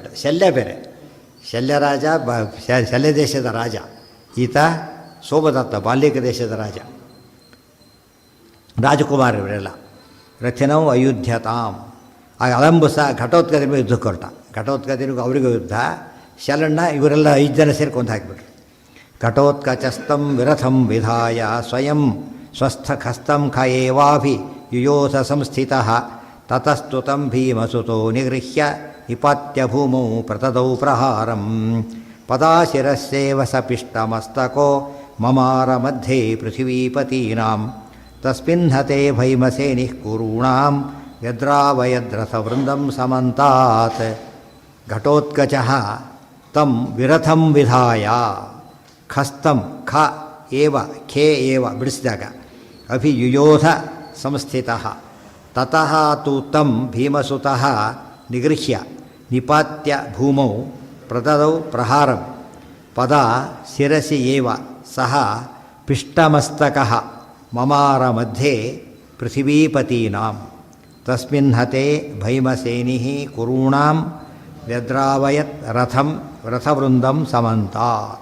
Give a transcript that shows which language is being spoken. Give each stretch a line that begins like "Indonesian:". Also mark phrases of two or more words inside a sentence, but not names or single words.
Kannada: ಶಲ್ಯ ಬೇರೆ, ಶಲ್ಯ ರಾಜ, ಶಲ್ಯ ದೇಶದ ರಾಜ. ಈತ ಸೋಮದತ್ತ, ಬಾಲ್ಯಕ ದೇಶದ ರಾಜ.
Sanskrit: ರಾಜಕುಮಾರರೆಲ್ಲ ರಥಿನೌ ಅಯುಧ್ಯತಾಂ.
Kannada: ಆಗ ಅಲಂಬುಸ ಘಟೋತ್ಕದಿನ ಯುದ್ಧಕ್ಕೆ ಹೊರಟ. ಘಟೋತ್ಕದಿನಿಗೂ ಅವರಿಗೂ ಯುದ್ಧ. ಶಲಣ್ಣ ಇವರೆಲ್ಲ 5 ಜನ ಸೇರಿ ಕೊಂದು ಹಾಕಿಬಿಟ್ರು.
Sanskrit: ಘಟೋತ್ಕಚಸ್ತಂ ವಿರಥಂ ವಿಧಾಯ ಸ್ವಯಂ ಸ್ವಸ್ಥಖಸ್ತಂ ಖಯೇವಾಭಿ ಯುಯೋಥ ಸಂಸ್ಥಿತಃ ತತಸ್ತು ತಂ ಭೀಮಸುತೋ ನಿಗೃಹ್ಯ ನಿಪಾತ್ಯ ಭೂಮೌ ಪ್ರತದೌ ಪ್ರಹಾರಂ ಪದಾಶಿರಸ್ಸೇವ ಸಪಿಷ್ಟಮಸ್ತಕೋ ಮಮಾರ ಮಧ್ಯೆ ಪೃಥಿವೀಪತೀನಾಂ ತಸ್ಮಿನ್ಹತೆ ಭೈಮಸೇನಿಃ ಕುರುಣಾಂ ಯದ್ರಾವಯದ್ರಥವೃಂದಂ ಸಮಂತಾತ್. ಘಟೋತ್ಕಚಃ ತಂ ವಿರಥಂ ವಿಧಾಯ ಖಸ್ತಂ ಖ ಏವ ಖೇ ಏವ ಬಿಡಿಸಿದಾಗ ಅಭಿಯುಯೋಧ ಸಂಸ್ಥಿತಃ ತತಃ ತು ತಂ ಭೀಮಸುತಃ ನಿಗೃಹ್ಯ ನಿಪಾತ್ಯ ಭೂಮೌ ಪ್ರದದೌ ಪ್ರಹಾರಂ ಪದ ಶಿರಸಿ ಏವ ಸಹ ಪಿಷ್ಟಮಸ್ತಕಃ ಮಮಾರ ಮಧ್ಯೆ ಪೃಥಿವೀಪತೀನಾಂ ತಸ್ಮಿನ್ ಹತೆ ಭೈಮಸೇನಿಃ ಕುರುಣಾಂ ವ್ಯದ್ರಾವಯತ್ ರಥವೃಂದಂ ಸಮಂತಾತ್.